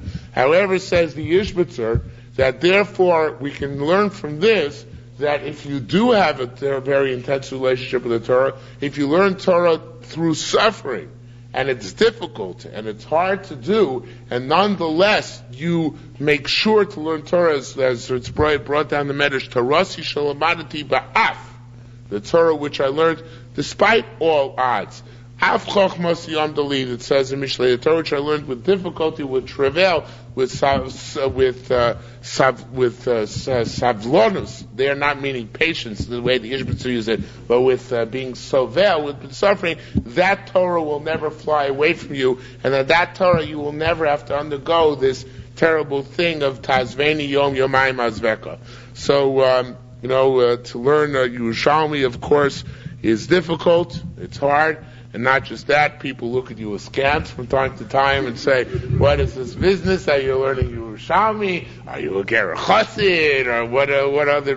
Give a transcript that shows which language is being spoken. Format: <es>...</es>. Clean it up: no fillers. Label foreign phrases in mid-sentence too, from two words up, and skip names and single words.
<en>However, says the Yishbitzer, that therefore we can learn from this that if you do have a very intense relationship with the Torah, if you learn Torah through suffering, and it's difficult, and it's hard to do, and nonetheless you make sure to learn Torah, as it's brought down the Medrash,</en> <he>תורתי שלמדתי באף,</he> <en>the Torah which I learned despite all odds.</en> <he>אף חכמתי עמדה לי,</he> <en>it says in Mishlei, the Torah which I learned with difficulty, with travail, with savlonus. They are not meaning patience, the way the Ishbitzer use it, but with being sovel, with suffering. That Torah will never fly away from you, and that Torah you will never have to undergo this terrible thing of</en> <he>תעזבני יום יומים אעזבך.</he> <en>So to learn Yerushalmi, of course, is difficult. It's hard. And not just that, people look at you askance from time to time and say, what is this business? Are you learning Yerushalmi? Are you a Ger Chassid? Or what other...</en>